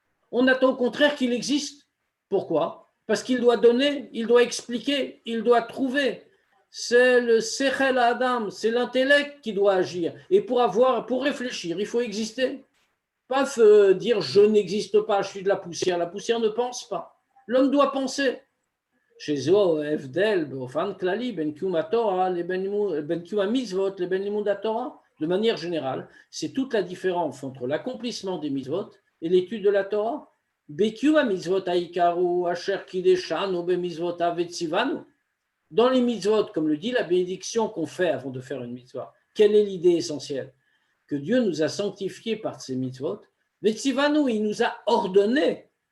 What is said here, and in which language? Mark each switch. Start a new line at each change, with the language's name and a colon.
French: On attend au contraire qu'il existe. Pourquoi? Parce qu'il doit donner, il doit expliquer, il doit trouver. C'est le sechel adam, c'est l'intellect qui doit agir. Et pour réfléchir, il faut exister. Pas dire je n'existe pas, je suis de la poussière. La poussière ne pense pas. L'homme doit penser.
Hebrew: שזהו ההבדל באופן כללי בין קיום התורה בין קיום המצוות לבין לימוד התורה.
French: De manière générale, c'est toute la différence entre l'accomplissement des mitzvot et l'étude de la Torah.
Hebrew: בקיום המצוות העיקר הוא אשר קידשנו במצוותיו וציוונו.
French: Dans les mitzvot, comme le dit la bénédiction qu'on fait avant de faire une mitzvah, quelle est l'idée essentielle? Que Dieu nous a sanctifiés par ces mitzvot. Vetzivanu, il nous a ordonné.